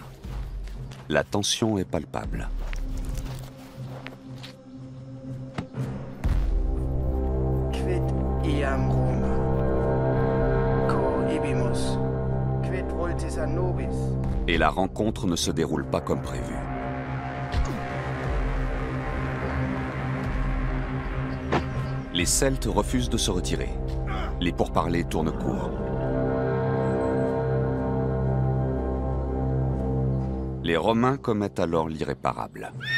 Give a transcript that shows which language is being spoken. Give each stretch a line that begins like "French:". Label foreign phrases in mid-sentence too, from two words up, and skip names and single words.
French: La tension est palpable.
Latin: Quid iam Roma? Co ibimus? Quid voltis a nobis?
French: Et la rencontre ne se déroule pas comme prévu. Les Celtes refusent de se retirer. Les pourparlers tournent court. Les Romains commettent alors l'irréparable.